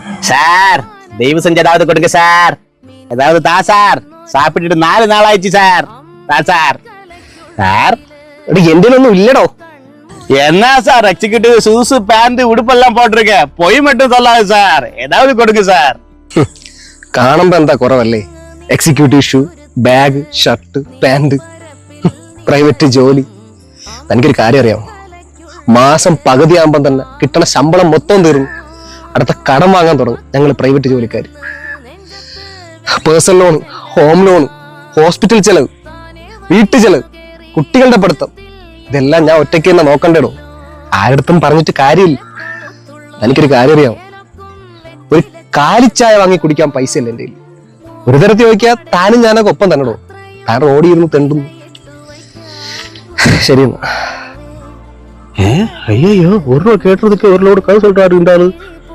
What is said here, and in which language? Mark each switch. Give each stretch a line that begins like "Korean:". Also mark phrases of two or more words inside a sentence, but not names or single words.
Tamil: சார் தயவு செஞ்சு ஏதாவது கொடுங்க சார். ஏதாவது தா சார். சாப்பிட்டுட்டு 4 நாள் ஆயிடுச்சு சார். தா சார். சார்
Malayalam: എന്റെ ഒന്നും ഇല്ലടോ.
Tamil: என்ன சார்
English: executive shoes pant
Tamil: உடுப்பெல்லாம் போட்டிருக்க, பொய் மட்டும் சொல்லாது சார். ஏதாவது கொடுங்க சார்.
Malayalam: കാണുമ്പോ എന്താ കുറവല്ലേ?
English: executive shoe, bag, shirt, pant, private
Malayalam: ജോലി. തനിക്കൊരു കാര്യം അറിയാമോ? മാസം പകുതിയാകുമ്പം തന്നെ കിട്ടണ ശമ്പളം മൊത്തം തീർന്നു. അടുത്ത കടം വാങ്ങാൻ തുടങ്ങും ഞങ്ങൾ പ്രൈവറ്റ് ജോലിക്കാർ.
English: personal loan, home loan, hospital
Malayalam: ചെലവ്, വീട്ടു ചെലവ്, കുട്ടികളുടെ പഠിത്തം, ഇതെല്ലാം ഞാൻ ഒറ്റയ്ക്ക് തന്നെ നോക്കണ്ടേടോ. ആരടുത്തും പറഞ്ഞിട്ട് കാര്യമില്ല. എനിക്കൊരു കാര്യം അറിയാമോ? ഒരു കാലിച്ചായ വാങ്ങി കുടിക്കാൻ പൈസ ഇല്ല എൻ്റെ കയ്യിൽ. ഒരു തരത്തിൽ ചോദിക്കാ താനും ഞാനൊക്കെ ഒപ്പം തന്നെടോ. താൻ റോഡിയിരുന്ന് തെണ്ടുന്നു. ശരി എന്നാ.
Tamil: ஐயோ, 1 ரூபா கேட்டதுக்கு 1 லோடு கதை சொல்றாரு.